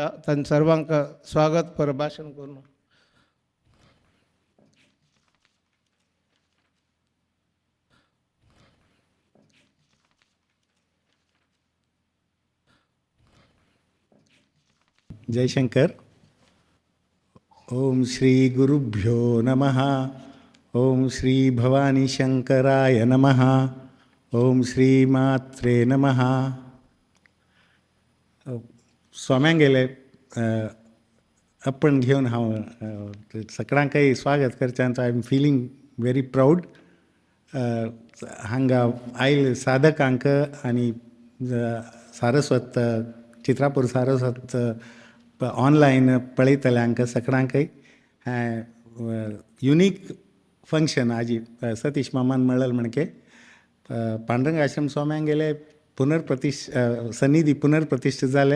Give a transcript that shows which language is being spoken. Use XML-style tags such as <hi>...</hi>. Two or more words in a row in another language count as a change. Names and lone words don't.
<kok>तांचे सर्वांक स्वागत भाशण करून. जयशंकर.</kok> <sa>ओम श्री गुरुभ्यो नमः. ओम श्री भवानी शंकराय नमः. ओम श्री मात्रे नमः.</sa> <kok>स्वाम्यांक गेले आपण घेवन हांव सगळ्यांकय स्वागत करचें.</kok> <en>I am feeling very proud.</en> <kok>हांगा आयिल्ले साधकांक आनी सारस्वत चित्रापूर सारस्वत ऑनलायन पळयतल्यांक सगळ्यांकय</kok> <en>unique function</en> <kok>आजी सतीश मामान म्हणलें म्हणके पांडुरंग आश्रम स्वाम्यांक गेले सन्निधी पुनर्प्रतिश्ठ जाले.</kok>